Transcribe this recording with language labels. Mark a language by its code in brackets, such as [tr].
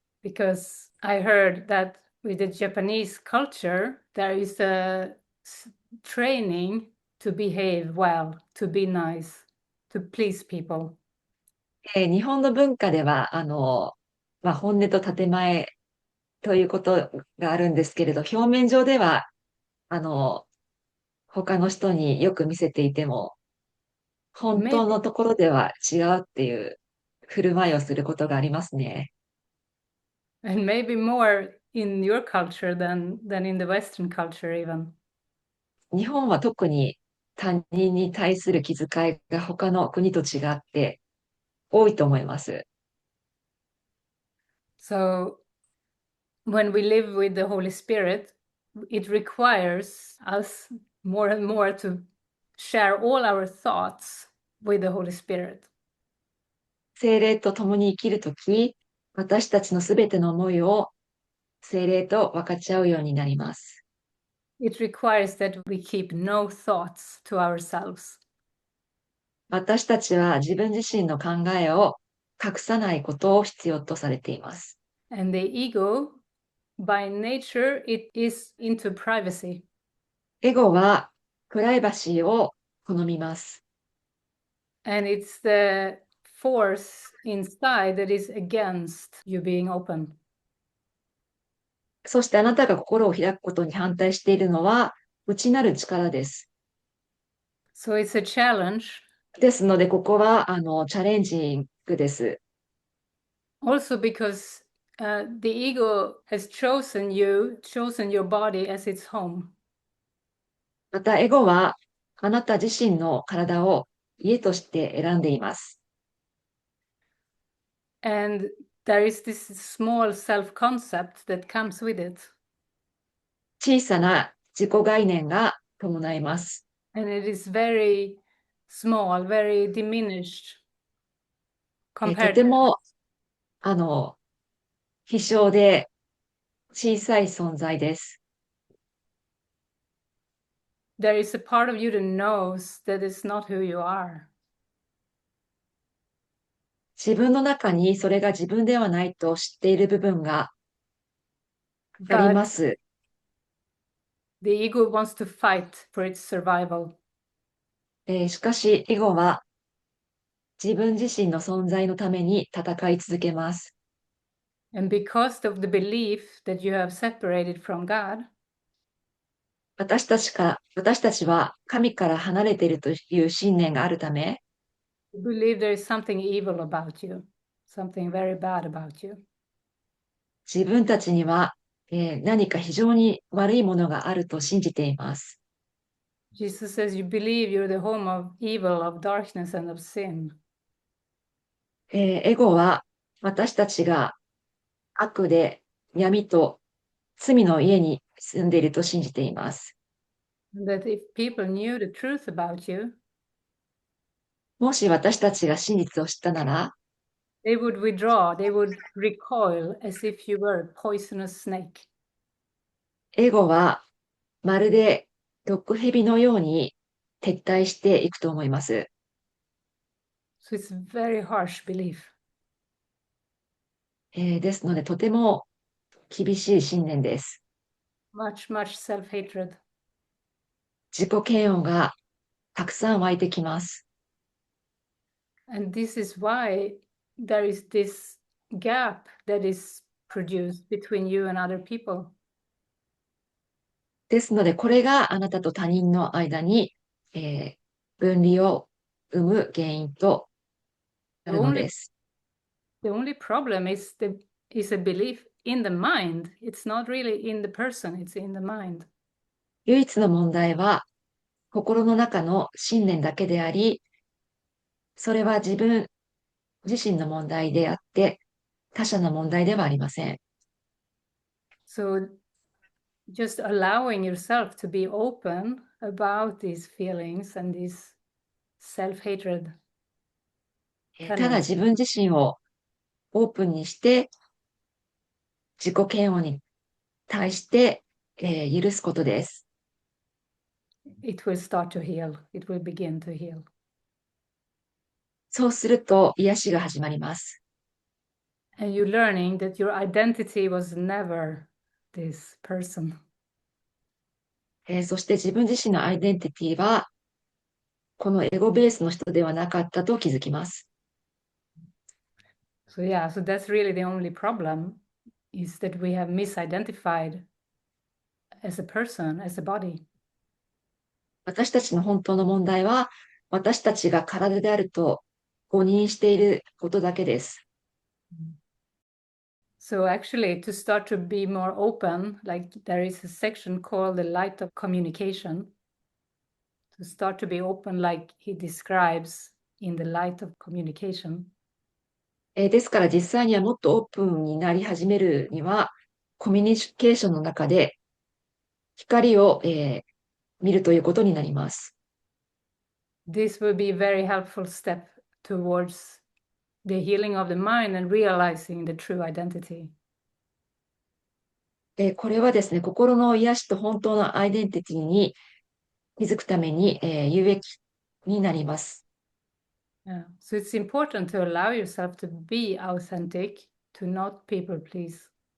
[en] Because I heard that with the Japanese culture, there is a training to behave well, to be nice, to please people. [ja] 日本の文化では、本音と建前ということがあるんですけれど、表面上では、あの、他の人によく見せていても、本当 [en] Maybe [ja] のところでは違うっていう振る舞いをすることがありますね。 [en] and maybe more in your culture than in the Western culture even. [ja] 日本は特に他人に対する気遣いが他の国と違って多いと思います。 [en] So when we live with the Holy Spirit, it requires us more and more to share all our thoughts with the Holy Spirit. [ja] 聖霊と共に生きるとき、私たちのすべての思いを聖霊と分かち合うようになります。 [en] It requires that we keep no thoughts to ourselves. [ja] 私たちは自分自身の考えを隠さないことを必要とされています。 [en] And the ego, by nature, it is into privacy. [ja] エゴはプライバシーを好みます。 [en] And it's the force inside that is against you being open. [ja] そしてあなたが心を開くことに反対しているのは内なる力です。 [en] So it's a challenge. [ja] ですので、ここはチャレンジングです。 [en] Also because the ego has chosen you, chosen your body as its home. [ja] また、エゴはあなた自身の体を家として選んでいます。 [en] And there is this small self-concept that comes with it. [ja] 小さな自己概念が伴います。 [en] And it is very small, very diminished [ja] と [en] compared [ja] て [en] to [ja] も、希少で小さい存在です。 [en] there is a part of you that knows that it's not who you are. [ja] 自分の中にそれが自分ではないと知っている部分があり [en] But [ja] ます。 [en] the ego wants to fight for its survival. [ja] しかし、エゴは自分自身の存在のために戦い続けます。 [en] And because of the belief that you have separated from God, [ja] 私たちは神から離れているという信念があるため、 [en] you believe there is something evil about you, something very bad about you. [ja] 自分たちには、何か非常に悪いものがあると信じています。 [en] Jesus says you believe you're the home of evil, of darkness, and of sin. [ja] エゴは私たちが悪で闇と罪の家に住んでいると信じています。 [en] And that if people knew the truth about you, [ja] もし私たちが真実を知ったなら、 [en] they would withdraw, they would recoil as if you were a poisonous snake. [ja] エゴはまるで毒蛇のように撤退していくと思います。 [en] So it's a very harsh belief. [ja] ですので、とても厳しい信念です。 [en] Much, much self-hatred. [ja] 自己嫌悪がたくさん湧いてきます。 [en] And this is why there is this gap that is produced between you and other people. [ja] ですので、これがあなたと他人の間に、分離を生む原因となるのです。 [en] The only problem is a belief in the mind. It's not really in the person, it's in the mind. [ja] 唯一の問題は、心の中の信念だけであり、それは自分自身の問題であって、他者の問題ではありません。 [en] So just allowing yourself to be open about these feelings and this self-hatred. [ja] ただ自分自身をオープンにして、自己嫌悪に対して、許すことです。 [en] It will start to heal. It will begin to heal. [ja] そうすると癒しが始まります。 [en] And you're learning that your identity was never this person. [ja] そして自分自身のアイデンティティは、このエゴベースの人ではなかったと気づきます。 [en] So yeah, so that's really the only problem is that we have misidentified as a person, as a body. [ja] 私たちの本当の問題は、私たちが体であると誤認していることだけです。 [en] So actually, to start to be more open, like there is a section called the light of communication. To start to be open, like he describes in the light of communication. [ja] ですから実際にはもっとオープンになり始めるには、コミュニケーションの中で光を、見るということになります。 [en] This will be a very helpful step towards the healing of the mind and realizing the true identity. [ja] これはですね、心の癒しと本当のアイデンティティに気づくために、有益になります。 [en] Yeah. So it's important to allow yourself to be authentic, to not people please.